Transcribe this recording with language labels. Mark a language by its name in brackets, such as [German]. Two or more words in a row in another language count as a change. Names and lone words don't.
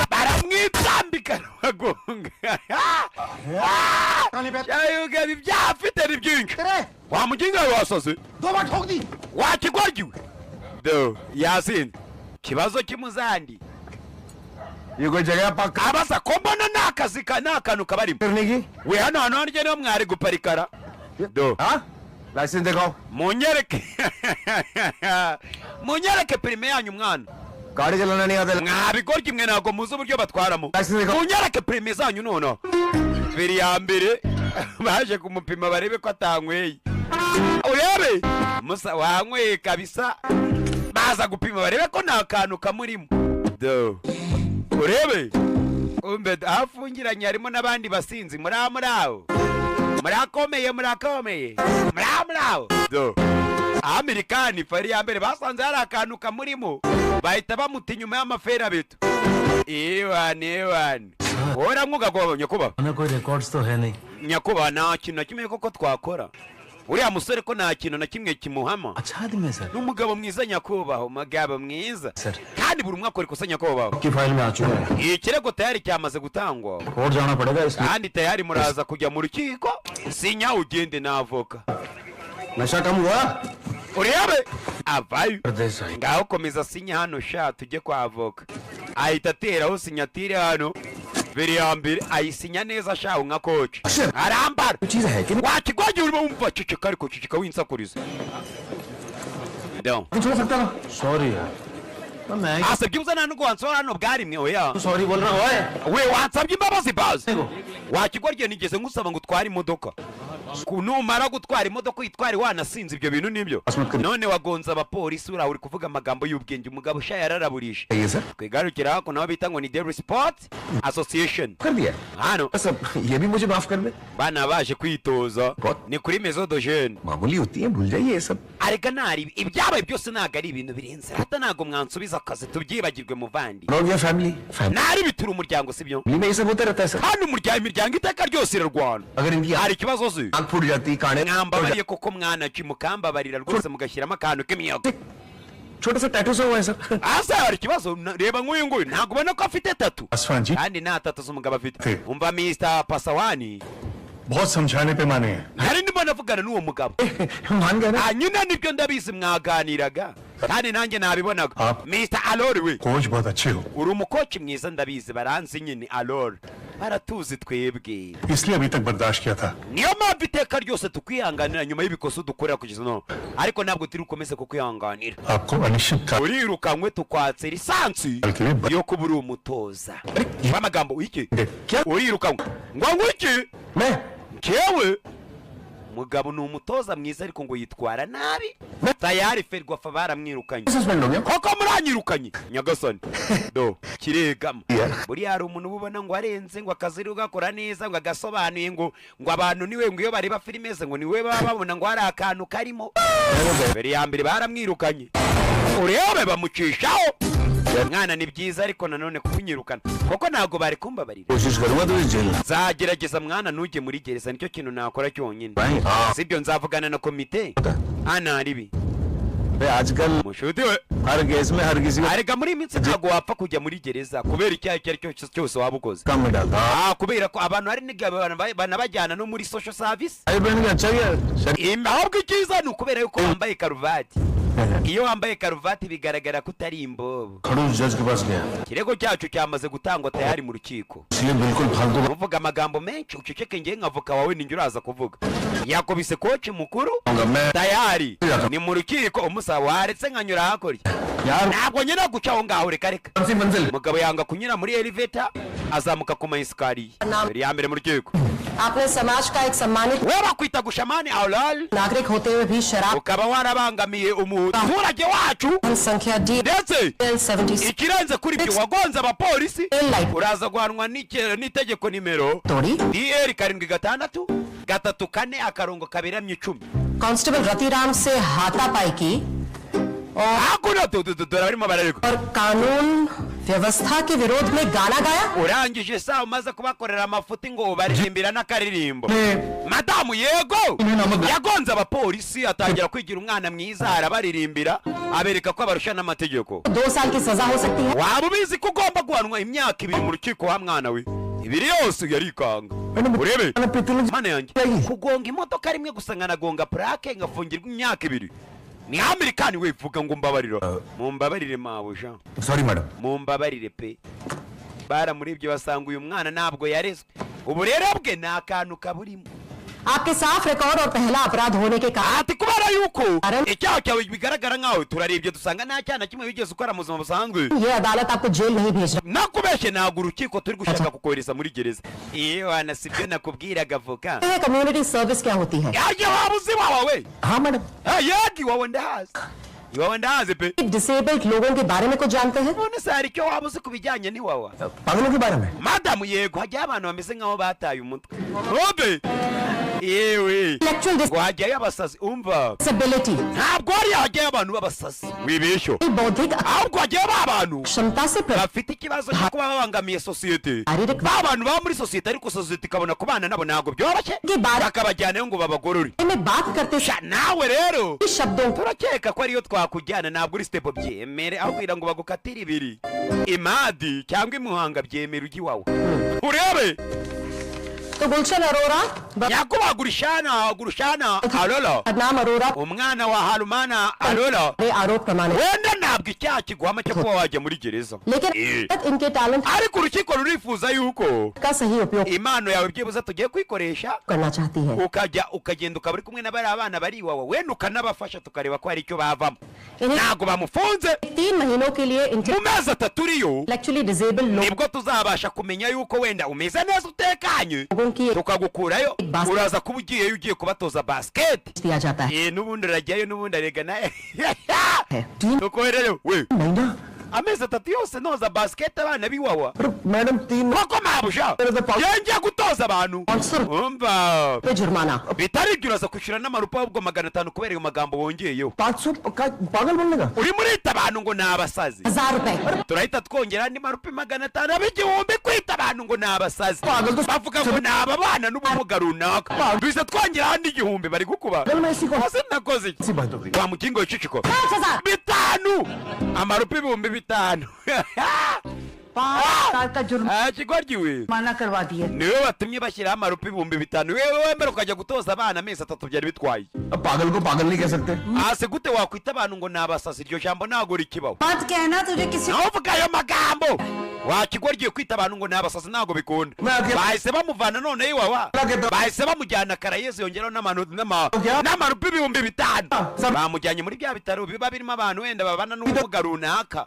[Kinyarwanda] bagonga yayuga ibyafite ni byinshi wa muginga wasoze wakigoryiwe do yasin kibazo kimuzandi yego jagaya paka abasa ko mbona nakazi kanakanu kabarimo we hano nje no mwari guparikara do [Hindi] लाइसेंस दिखाओ [Kinyarwanda] munyereke prime yanyu mwana [Hindi] गाड़ी चलाना नहीं आता [Kinyarwanda] mwabigoryi mwe ntabwo muzi uburyo batwaramo munyereke prime zanyu nono feri ya mbere baje kumupima barebe ko atanyweye urebe musa wanyweye kabisa baza gupima barebe ko nta kantu kamurimo do urebe umbe afungiranye harimo n'abandi basinzi muraho murakomeye do Amerikani fari ya mbere basanze hari akantu kamurimo bahita bamuta inyuma y'amafera beto ewane ora mwuga kwa nyakuba [Hindi] ना कोई रिकॉर्ड्स तो है नहीं [Kinyarwanda] nyakuba nta kintu na kimwe koko twakora uriya musore ko nta kintu na kimwe kimuhama [Hindi] अच्छा आदमी है सर [Kinyarwanda] n'umugabo mwiza nyakubaho umugabo mwiza [Hindi] सर [Kinyarwanda] kandi buri umwe akora ikosa nyakubaho [Hindi] की फाइल में आ चुका है [Kinyarwanda] ikirego tayari cyamaze gutangwa [Hindi] कोर्ट जाना पड़ेगा इसलिए [Kinyarwanda] kandi tayari muraza kujya mu rukiko sinya ugende n'avoka [Hindi] नशा कम हुआ [Kinyarwanda] urebe avayo [Hindi] प्रदेश आई [Kinyarwanda] ngaho komeza sinya hano sha tujye kwa avoka ahita ateraho sinyatire hano mbere ya mbere ayisinya neza sha nka koci arambara [Hindi] चीज है कि [Kinyarwanda] wakigwagiye urimo wumva ceceka ariko ceceka winsakuriza [Hindi] नहीं छोड़ सकता ना सॉरी यार मैं [Kinyarwanda] asabye uzana nubwo wansora hano bwarimwe oya [Hindi] सॉरी बोल रहा हूँ [Kinyarwanda] we wansabye imbabazi bazi wakigwagiye nigeze ngusaba ngo utware imodoka numara gutwara imodoka uyitware wanasinze ibyo bintu nibyo none wagonze abapolisi uri kuvuga amagambo y'ubwenge umugabo usha yararaburisha kwigarukira hako naho bita ngo ni Daily Sport Association [Hindi] कर दिया [Kinyarwanda] hano [Hindi] सब ये भी मुझे माफ कर दे [Kinyarwanda] bana baje kwitoza ni kuri Maison de Jeune [Hindi] मामूली होती है भूल जाइए ये सब [Kinyarwanda] arega nari ibyabaye byose naga ari ibintu birenze hata nago mwansubiza akazi tubyibagirwe muvandi [English] know your family family [Kinyarwanda] nari bitura umuryango sibyo [Hindi] में ये सब होता रहता है सर [Kinyarwanda] hano imiryango iteka ryose irarwana [Hindi] अगर इनकी [Kinyarwanda] hari ikibazo se [Hindi] आंख फूट जाती काने [Kinyarwanda] mwambabariye koko mwana mukambabarira rwose mugashyiramo akantu k'imiyaga [Hindi] छोटा सा टैटू सा हुआ है सर [Kinyarwanda] asa hari ikibazo reba nk'uyu nguyu ntabwo ubona ko afite tatu [Hindi] आसमान जी [Kinyarwanda] kandi nta tatu z'umugabo afite umva Mr. Pasawani [Hindi] बहुत समझाने पे माने [Kinyarwanda] hari ndimo navugana n'uwo mugabo [Hindi] मान गया ना [Kinyarwanda] nyine nibyo ndabizi mwaganiraga kandi nanjye nabibonaga Mr. Alori we [Hindi] कोच बहुत अच्छे हो [Kinyarwanda] uri umukoci mwiza ndabizi baranzi nyine Alori baratuzi twebwe [Hindi] इसलिए अभी तक बर्दाश्त किया था [Kinyarwanda] niyo mpamvu iteka ryose tukwihanganira nyuma y'ibikoso dukorera kugeza none ariko ntabwo turi bukomeze kukwihanganira [Hindi] आपको अनिश्चित काल [Kinyarwanda] urirukanwe tukwatse lisansi [Hindi] के लिए [Kinyarwanda] yo kuba uri umutoza amagambo iki [Hindi] क्या [Kinyarwanda] urirukanwe ngo iki [Hindi] मैं [Kinyarwanda] kewe mugabo ni umutoza mwiza ariko ngo yitwara nabi tayari ferwafa baramwirukanye [Hindi] सस्पेंड हो गया [Kinyarwanda] koko muranyirukanye nyagasani do kiregama buri hari umuntu ubona ngo arenze ngo akazi ugakora neza ngo agasobanuye ngo abantu niwe ngo iyo bareba filime ze ngo niwe baba babona ngo hari akantu karimo mbere ya mbere baramwirukanye urebe bamucishaho mwana ni byiza ariko nanone kunyirukana koko ntago bari kumbabarira [Hindi] कोशिश करूंगा तो इस जेल [Kinyarwanda] zagerageza mwana ntujye muri gereza nicyo kintu nakora cyonyine sibyo nzavugana na komite hano haribi [Hindi] आजकल [Kinyarwanda] mushuti we [Hindi] हर केस में हर किसी को [Kinyarwanda] arega muri iminsi ntabwo wapfa kujya muri gereza kubera icyaha icyo ari cyo cyose waba ukoze [Hindi] काम में डालता [Kinyarwanda] kubera ko abantu hari n'igihe banabajyana no muri [English] social service [Hindi] भाई बहन अच्छा गया [Kinyarwanda] ahubwo icyiza ni ukubera yuko wambaye karuvati iyo wambaye karuvati bigaragara ko utari imbobo [Hindi] खड़ूस जज के पास गया [Kinyarwanda] ikirego cyacu cyamaze gutangwa tayari mu rukiko [Hindi] इसलिए बिल्कुल फालतू [Kinyarwanda] uvuga amagambo menshi uceceke ngewe nk'avoka wawe ninjye uraza kuvuga yakubise koci mukuru [Hindi] होगा मैं [Kinyarwanda] tayari ni mu rukiko umusaba waretse nkanyura hakurya [Hindi] यार [Kinyarwanda] ntabwo nyine guca aho ngaho reka reka [Hindi] कौन सी मंजिल [Kinyarwanda] umugabo yanga kunyura muri elevator azamuka ku mayesikariye mbere ya mbere mu rukiko [Hindi] आपने समाज का एक सम्मानित [Kinyarwanda] we bakwita gushamani aulal [Hindi] नागरिक होते हुए भी शराब [Kinyarwanda] ukaba warabangamiye umuturage wacu [Hindi] संख्या डी [Kinyarwanda] ndetse 76 ikirenze kuri ibyo wagonze abapolisi [Hindi] लाइट [Kinyarwanda] uraza guhanwa n'itegeko nimero [Hindi] तोड़ी [Kinyarwanda] DL 7 gatatu kane akarongo kaberamye 10 [Hindi] कांस्टेबल रतिराम से हाथापाई की [Kinyarwanda] hakuno barimo bararego [Hindi] और कानून व्यवस्था के विरोध में गाना गाया [Kinyarwanda] urangije saa umaze kubakorera amafuti ngo baririmbira n'akaririmbo madamu yego yagonze abapolisi atangira kwigira umwana mwiza arabaririmbira abereka ko abarusha n'amategeko [Hindi] 2 साल की सजा हो सकती है [Kinyarwanda] waba ubizi ko ugomba guhanwa imyaka 2 mu rukiko wa mwana we ibiri yose yarikanga urebe mana yanjye kugonga imodoka rimwe gusa nkanagonga plaque ngafungirwa imyaka 2 ni amerikani we vuga ngo mbabarira mumbabarire mabuja [English] sorry madam [Kinyarwanda] mumbabarire pe baramuribye basanga uyu mwana ntabwo yarezwe ubu rero bwe ni akantu kaburimo [Hindi] आपके साफ रिकॉर्ड और पहला अपराध होने के कारण [Kinyarwanda] ati kubera yuko icyaha cyawe bigaragara nkawe turarebye dusanga nta cyaha na kimwe wigeze ukora mu buzima busanzwe [Hindi] ये अदालत आपको जेल नहीं भेज रहा [Kinyarwanda] nakubeshye ntabwo urukiko turi gushaka kukohereza muri gereza iyo wana sibyo nakubwiraga avoka [Hindi] है [English] community service [Hindi] क्या होती है [Kinyarwanda] yaje waba uzi wawe [Hindi] हाँ मैडम [Kinyarwanda] yagi wawe ndahazi pe [Hindi] डिसेबल्ड लोगों के बारे में कुछ जानते हैं [Kinyarwanda] none se hari icyo waba uzi ku bijyanye n'iwawa [Hindi] पागलों के बारे में [Kinyarwanda] madamu yego hajyayo abantu bameze nk'aho bataye umutwe obe yewe [Hindi] इंटेलेक्चुअल [Kinyarwanda] ngo hajyayo abasazi umva [Hindi] डिसेबिलिटी [Kinyarwanda] ntabwo hari hajyayo abantu b'abasazi wibeshyo [Hindi] बौद्धिक [Kinyarwanda] ahubwo hajyayo ba bantu [Hindi] क्षमता से [Kinyarwanda] bafite ikibazo cyo kuba babangamiye sosiyete [Hindi] शारीरिक [Kinyarwanda] ba bantu baba muri sosiyete ariko sosiyete ikabona kubana nabo ntabwo byoroshye [Hindi] के बारे [Kinyarwanda] bakabajyanayo ngo babagorore [Hindi] में बात करते [Kinyarwanda] sha nawe rero [Hindi] शब्दों [Kinyarwanda] turakeka ko ariyo twakujyana ntabwo uri step byemere aho kugira ngo bagukatire ibiri imadi cyangwa imuhanga byemera ujya iwawe urebe [Hindi] तो गुलशन अरोरा [Kinyarwanda] nyakuba gurushana alola [Hindi] बदनाम अरोरा [Kinyarwanda] umwana wa harumana alola [Hindi] आरोप प्रमाणित, [Kinyarwanda] wenda ntabwo icyaha kiguhama cyo kuba wajya muri gereza [Hindi] लेकिन इनके टैलेंट [Kinyarwanda] ariko urukiko rurifuza yuko [Hindi] का सही उपयोग [Kinyarwanda] impano yawe byibuze tugiye kuyikoresha [Hindi] करना चाहती है। [Kinyarwanda] ukagenda ukaba uri kumwe n'abari abana bari iwawe wenda ukanabafasha tukareba ko hari icyo bavamo [Hindi] इन्हें [Kinyarwanda] ntabwo bamufunze [Hindi] 3 महीनों के लिए [Kinyarwanda] mu mezi atatu uriyo [English] intellectually disable [Kinyarwanda] nibwo tuzabasha kumenya yuko wenda umeze neza utekanye [Hindi] लोगों की [Kinyarwanda] tukagukurayo uraza kuba ugiyeyo ugiye kubatoza basiketi [Hindi] दिया जाता है। [Kinyarwanda] n'ubundi urajyayo n'ubundi arega nawe [Hindi] तीन [Kinyarwanda] nuko rero we [Hindi] महीना [Kinyarwanda] amezi atatu yose noza basiketi abana b'iwawa [Hindi] पर मैडम 3 [Kinyarwanda] koko mabusha yongeye gutoza abantu umva [Hindi] पे जुर्माना [Kinyarwanda] bitari ibyo uraza kwishyura n'amarupa ahubwo 500 kubera ayo magambo wongeyeyo [Hindi] 500 पागल बोलने का [Kinyarwanda] urimo urita abantu ngo ni abasazi [Hindi] 1000 रुपए [Kinyarwanda] turahita twongera andi marupa 500 ab'igihumbi kwita abantu ngo ni abasazi bavuga ngo ni ababana n'ubumuga runaka duhise twongera andi igihumbi bari gukuba [Hindi] कल मैं इसी को [Kinyarwanda] hasi nakoze iki [Hindi] ऐसी बात हो गई [Kinyarwanda] wa mukingo w'iciciko 5000 bitanu amarupa ibihumbi bitanu [Hindi] 5 साल का जुर्माना [Kinyarwanda] kigoryiwe [Hindi] करवा दिए। [Kinyarwanda] niwe watumye bashyiraho amarupa ibihumbi bitanu wewe wemera ukajya gutoza abana amezi atatu byari bitwaye [Hindi] अब पागल को पागल नहीं कह सकते [Kinyarwanda] hasi gute wakwita abantu ngo ni abasazi iryo jambo ntabwo rikibaho [Hindi] मत कहना तुझे किसी [Kinyarwanda] ntuvuge ayo magambo wakigoryiye kwita abantu ngo ni abasazi ntabwo bikunda bahise bamuvana none iwawa bahise bamujyana karayezi yongeraho n'amarupa ibihumbi bitanu bamujyanye muri bya bitaro biba birimo abantu wenda babana n'ubumuga runaka